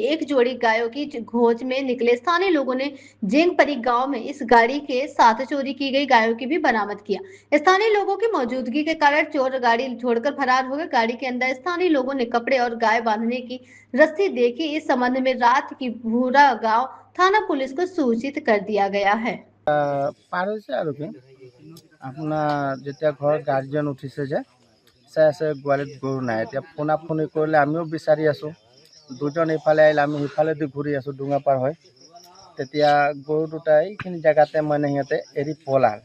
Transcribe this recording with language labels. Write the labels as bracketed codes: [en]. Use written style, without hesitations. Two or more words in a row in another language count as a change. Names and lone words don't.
[hi] एक जोड़ी गायों की खोज में निकले स्थानीय लोगों ने जेंगपरी गांव में इस गाड़ी के साथ चोरी की गई गायों की भी बरामद किया। स्थानीय लोगों की मौजूदगी के कारण चोर गाड़ी छोड़कर फरार हो गए। गाड़ी के अंदर स्थानीय लोगों ने कपड़े और गाय बांधने की रस्सी देखी। इस संबंध में रात की भूरा गांव थाना पुलिस को सूचित कर दिया गया है। [as] পাৰ হৈছে আৰু কি আপোনাৰ যেতিয়া ঘৰত গাৰ্জিয়ান উঠিছে যে চাই আছে গোৱালিত গৰু নাই। এতিয়া ফোনা ফোনি কৰিলে আমিও বিচাৰি আছোঁ। দুজন ইফালে আহিলে, আমি সিফালেদি ঘূৰি আছোঁ ডুঙা পাৰ হৈ। তেতিয়া গৰু দুটা এইখিনি জেগাতে মানে সিহঁতে এৰি পলাল।